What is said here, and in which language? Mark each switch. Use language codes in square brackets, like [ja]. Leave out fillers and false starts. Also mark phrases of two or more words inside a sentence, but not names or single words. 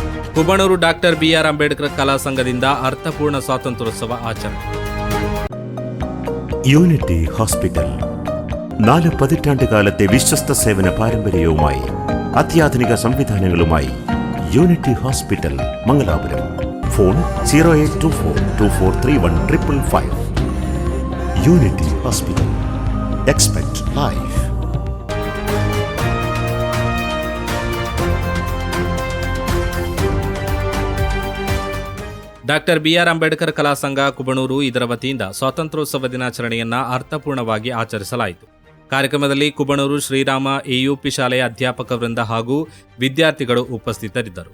[kn] ಕುಬಣೂರು ಡಾಕ್ಟರ್ ಬಿಆರ್ ಅಂಬೇಡ್ಕರ್ ಕಲಾ ಸಂಘದಿಂದ ಅರ್ಥಪೂರ್ಣ ಸ್ವಾತಂತ್ರ್ಯೋತ್ಸವ ಆಚರಣೆ. [ml] യൂണിറ്റി ഹോസ്പിറ്റൽ 4 പതിറ്റാണ്ടുകാലത്തെ വിശ്വസ്ത സേവന പാരമ്പര്യവുമായി അത്യാധുനിക സംവിധാനങ്ങളുമായി യൂണിറ്റി ഹോസ്പിറ്റൽ മംഗലാപുരം. ഫോൺ 0824243155. യൂണിറ്റി ഹോസ്പിറ്റൽ. [en] Expect Life. [kn] ಡಾಕ್ಟರ್ ಬಿಆರ್ ಅಂಬೇಡ್ಕರ್ ಕಲಾ ಸಂಘ ಕುಬಣೂರು ಇದರ ವತಿಯಿಂದ ಸ್ವಾತಂತ್ರ್ಯೋತ್ಸವ ದಿನಾಚರಣೆಯನ್ನು ಅರ್ಥಪೂರ್ಣವಾಗಿ ಆಚರಿಸಲಾಯಿತು. ಕಾರ್ಯಕ್ರಮದಲ್ಲಿ ಕುಬಣೂರು ಶ್ರೀರಾಮ ಎಯುಪಿ ಶಾಲೆಯ ಅಧ್ಯಾಪಕ ವೃಂದ ಹಾಗೂ ವಿದ್ಯಾರ್ಥಿಗಳು ಉಪಸ್ಥಿತರಿದ್ದರು.